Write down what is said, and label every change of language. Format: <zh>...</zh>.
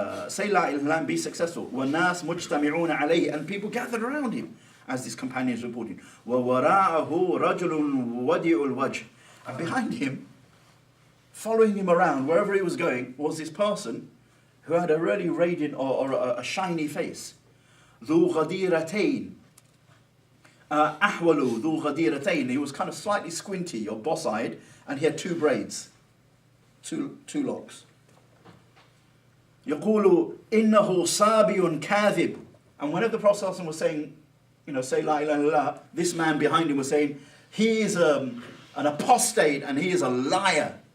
<en>Say La ilaha illallah and be successful.</en> <ar>وَالنَّاسِ مُجْتَمِعُونَ عَلَيْهِ,</ar> <en>and people gathered around him, as this companion is reporting.</en> <ar>وَوَرَاءَهُ رَجُلٌ وَدِعُ الْوَجْهِ,</ar> <en>and behind him, following him around wherever he was going, was this person who had a really radiant or a shiny face.</en> <ar>ذُو غَدِيرَتَيْن أَحْوَلُ ذُو غَدِيرَتَيْن.</ar> <en>He was kind of slightly squinty or boss-eyed, and he had two braids, two locks.</en> <ar>يَقُولُ إِنَّهُ صَابِيٌ كَاذِبٌ.</ar> <en>And whenever the Prophet was saying, say La ilaha illallah, this man behind him was saying, he is an apostate and he is a liar.</en>